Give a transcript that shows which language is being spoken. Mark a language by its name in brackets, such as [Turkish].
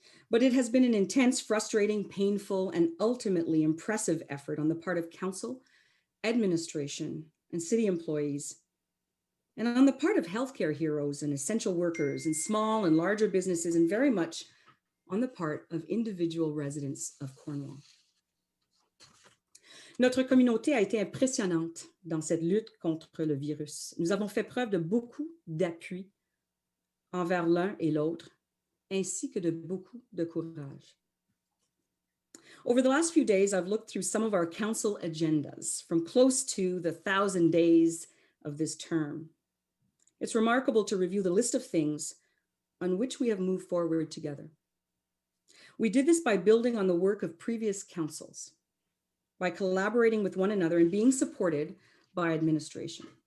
[English] But it has been an intense, frustrating, painful, and ultimately impressive effort on the part of council, administration, and city employees, and on the part of healthcare heroes and essential workers and small and larger businesses, and very much on the part of individual residents of Cornwall. [French] Notre communauté a été impressionnante dans cette lutte contre le virus. Nous avons fait preuve de beaucoup d'appui envers l'un et l'autre, ainsi que de beaucoup de courage. [English] Over the last few days, I've looked through some of our council agendas from close to the 1,000 days of this term. It's remarkable to review the list of things on which we have moved forward together. We did this by building on the work of previous councils, by collaborating with one another and being supported by administration.